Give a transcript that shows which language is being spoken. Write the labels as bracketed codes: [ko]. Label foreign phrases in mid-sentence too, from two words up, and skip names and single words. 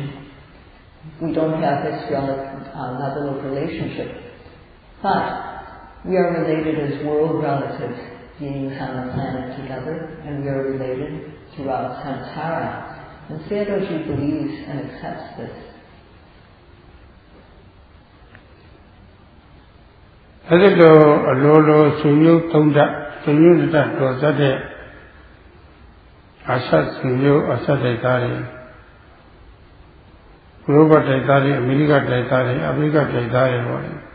[en] We don't have this level of relationship. But we are related as world relatives, beings on the planet together, and we are related throughout samsara. And Sayadawgyi believes and accepts this. [my] အဲ့ဒီလိုအလိုလိုဆွေမျိုးသုံးတတ်ဆွေမျိုးတတ်တော်စတဲ့အဆက်ဆွေမျိုးအဆက်တိုက်သားတွေဥရောပတိုက်သားတွေအမေရိကတိုက်သားတွေအာဖရိကတိုက်သားတွေပေါ့လေ